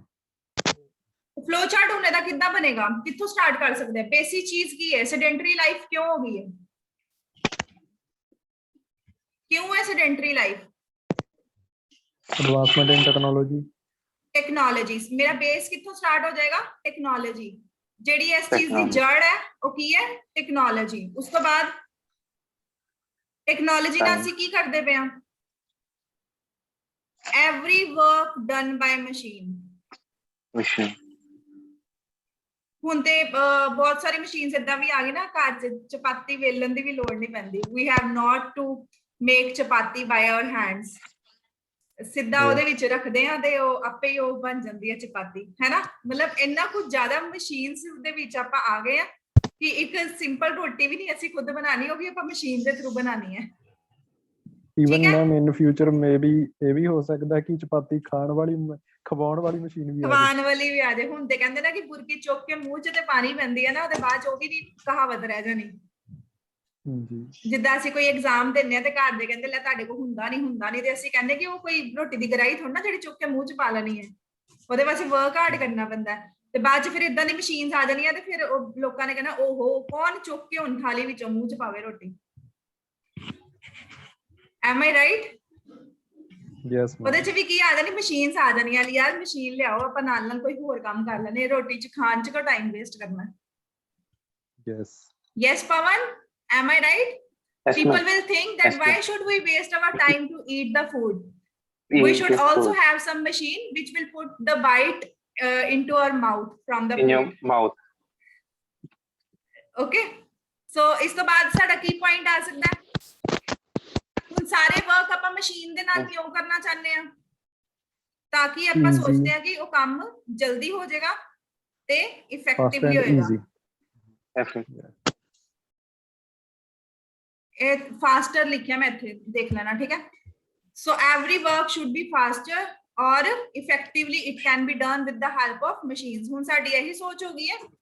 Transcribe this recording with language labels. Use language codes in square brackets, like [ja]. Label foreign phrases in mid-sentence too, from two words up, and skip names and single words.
[pa] ਫਲੋ ਚਾਰਟ ਹੁਣ ਇਹਦਾ ਕਿੱਦਾਂ ਬਣੇਗਾ ਕਿੱਥੋਂ ਸਟਾਰਟ ਕਰ ਸਕਦੇ ਆ ਬੇਸਿਕ ਚੀਜ਼ ਕੀ ਹੈ [en] sedentary life [pa] ਕਿਉਂ ਹੋ ਗਈ ਹੈ ਕਿਉਂ ਹੈ [en] sedentary life Advancement in technology. [pa] ਟੈਕਨੋਲੋਜੀਜ਼ ਮੇਰਾ ਬੇਸ ਕਿੱਥੋਂ ਸਟਾਰਟ ਹੋ ਜਾਏਗਾ ਟੈਕਨੋਲੋਜੀ ਜਿਹੜੀ ਇਸ ਚੀਜ਼ ਦੀ ਜੜ ਹੈ ਉਹ ਕੀ ਹੈ ਟੈਕਨੋਲੋਜੀ ਉਸ ਤੋਂ ਬਾਅਦ ਟੈਕਨੋਲੋਜੀ ਨਾਲ ਅਸੀਂ ਕੀ ਕਰਦੇ ਪਏ ਹਾਂ [en] every work done by machine. Machine. [pa] ਹੁਣ ਤੇ ਬਹੁਤ ਸਾਰੀ ਮਸ਼ੀਨਸ ਇਦਾਂ ਵੀ ਆ ਗਈ ਨਾ ਘਰ ਚ ਚਪਾਤੀ ਵੇਲਣ ਦੀ ਵੀ ਲੋੜ ਨਹੀਂ ਪੈਂਦੀ [en] we have not to make chapati by our hands. [pa] ਸਿੱਧਾ ਉਹਦੇ ਵਿੱਚ ਰੱਖਦੇ ਆ ਤੇ ਉਹ ਆਪੇ ਹੀ ਉਹ ਬਣ ਜਾਂਦੀ ਹੈ ਚਪਾਤੀ ਹੈ ਨਾ ਮਤਲਬ ਇੰਨਾ ਕੁਝ ਜ਼ਿਆਦਾ ਮਸ਼ੀਨਸ ਦੇ ਵਿੱਚ ਆਪਾਂ ਆ ਗਏ ਆ ਕਿ ਇੱਕ ਸਿੰਪਲ ਰੋਟੀ ਵੀ ਨਹੀਂ ਅਸੀਂ ਖੁਦ ਬਣਾਣੀ ਉਹ ਵੀ ਆਪਾਂ ਮਸ਼ੀਨ ਦੇ ਥਰੂ ਬਣਾਣੀ ਹੈ. [en] Even ma'am in future maybe [pa] ਇਹ ਵੀ ਹੋ ਸਕਦਾ ਕਿ ਚਪਾਤੀ ਖਾਣ ਵਾਲੀ ਖਵਾਉਣ ਵਾਲੀ ਮਸ਼ੀਨ ਵੀ ਆ ਜਾਏ ਖਵਾਉਣ ਵਾਲੀ ਵੀ ਆ ਜਾਏ ਹੁਣ ਤੇ ਕਹਿੰਦੇ ਨਾ ਕਿ ਬੁਰਕੀ ਚੁੱਕ ਕੇ ਮੂੰਹ 'ਚ ਤੇ ਪਾਣੀ ਪੈਂਦੀ ਹੈ ਨਾ ਉਹਦੇ ਬਾਅਦ 'ਚ ਉਹ ਵੀ ਨਹੀਂ ਕਹਾਵਤ ਰਹਿ ਜਾਣੀ. ਜਿੱਦਾਂ ਅਸੀਂ ਕੋਈ ਐਗਜ਼ਾਮ ਦਿੰਦੇ ਆ ਤੇ ਘਰ ਦੇ ਕਹਿੰਦੇ ਲੈ ਤੁਹਾਡੇ ਕੋਲ ਹੁੰਦਾ ਨਹੀਂ ਤੇ ਅਸੀਂ ਕਹਿੰਦੇ ਕਿ ਉਹ ਕੋਈ ਰੋਟੀ ਦੀ ਗਰਾਈ ਥੋੜਾ ਨਾ ਜਿਹੜੀ ਚੁੱਕ ਕੇ ਮੂੰਹ 'ਚ ਪਾ ਲੈਣੀ ਹੈ ਉਹਦੇ ਵਾਸਤੇ [en] work hard [pa] ਕਰਨਾ ਪੈਂਦਾ ਹੈ ਤੇ ਬਾਅਦ ਚ ਫਿਰ ਇਦਾਂ ਦੀ ਮਸ਼ੀਨਸ ਆ ਜਾਣੀਆਂ ਤੇ ਫਿਰ ਉਹ ਲੋਕਾਂ ਨੇ ਕਹਿਣਾ ਓਹੋ ਕੌਣ ਚੁੱਕ ਕੇ ਹੁਣ ਥਾਲੀ ਵਿੱਚੋਂ ਮੂੰਹ ਚ ਪਾਵੇ ਰੋਟੀ [en] am I right Yes, [pa] ਉਹਦੇ [en] ma'am. [pa] ਚ ਵੀ ਕੀ ਆ ਜਾਣੀ ਮਸ਼ੀਨਸ ਆ ਜਾਣੀਆਂ ਯਾਰ ਮਸ਼ੀਨ ਲਿਆਓ ਆਪਾਂ ਨਾਲ ਨਾਲ ਕੋਈ ਹੋਰ ਕੰਮ ਕਰ ਲੈਣੇ ਰੋਟੀ ਚ ਖਾਣ ਚ ਕੋ ਟਾਈਮ ਵੇਸਟ ਕਰਨਾ [en] Yes. yes Pawan am I right Yes, people ma'am. will think that Yes, why ma'am. should we waste our time to eat the food we Eat should this also food have some machine which will put the bite into our mouth from the in food your mouth. okay so [pa] ਇਸ ਤੋਂ ਬਾਅਦ ਸਾਡਾ ਕੀ ਪੁਆਇੰਟ ਆ ਸਕਦਾ ਹੈ ਹੁਣ ਸਾਰੇ ਵਰਕ ਆਪਾਂ ਮਸ਼ੀਨ ਦੇ ਨਾਲ ਕਿਉਂ ਕਰਨਾ ਚਾਹੁੰਦੇ ਆ ਤਾਂ ਕਿ ਆਪਾਂ [en] Easy. [pa] ਸੋਚਦੇ ਆ ਕਿ ਉਹ ਕੰਮ ਜਲਦੀ ਹੋ ਜਾਏਗਾ ਤੇ [en] Fast ਇਫੈਕਟਿਵਲੀ and [pa] ਹੋਏਗਾ [en] easy. Definitely. [pa] ਇਹ ਫਾਸਟਰ ਲਿਖਿਆ ਮੈਂ ਇੱਥੇ ਦੇਖ ਲੈਣਾ ਠੀਕ ਹੈ [en] so every work should be faster or effectively it can be done with the help of machines [pa] ਹੁਣ ਸਾਡੀ ਇਹੀ ਸੋਚ ਹੋ ਗਈ ਹੈ